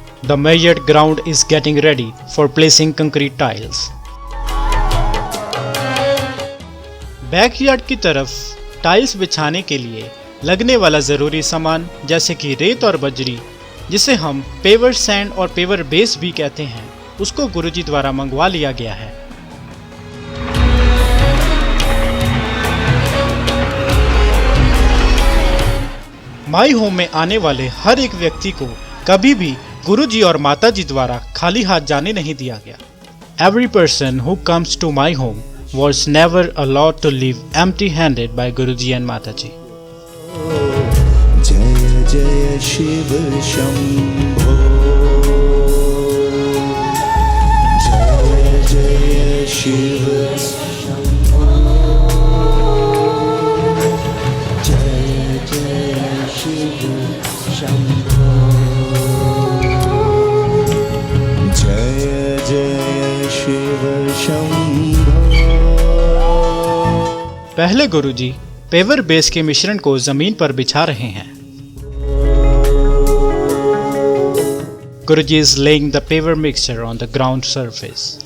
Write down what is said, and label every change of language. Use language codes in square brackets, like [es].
[en] The measured ground is getting ready for placing concrete tiles. [hi] Backyard की तरफ tiles बिछाने के लिए लगने वाला ज़रूरी सामान जैसे कि रेत और बजरी, जिसे हम पेवर सैंड और पेवर बेस भी कहते हैं, उसको गुरुजी द्वारा मंगवा लिया गया है। माई होम में आने वाले हर एक व्यक्ति को कभी भी गुरुजी और माताजी द्वारा खाली हाथ जाने नहीं दिया गया। [en] Every person who comes to my home was never allowed to leave empty-handed by Guruji and Mataji. [hi] जय जय शिव शंभो, जय जय शिव शंभो, जय जय शिव शंभो, जय जय शिव शंभो। पहले गुरुजी पेवर बेस के मिश्रण को जमीन पर बिछा रहे हैं। [en] Guruji is laying the paver mixture on the ground surface.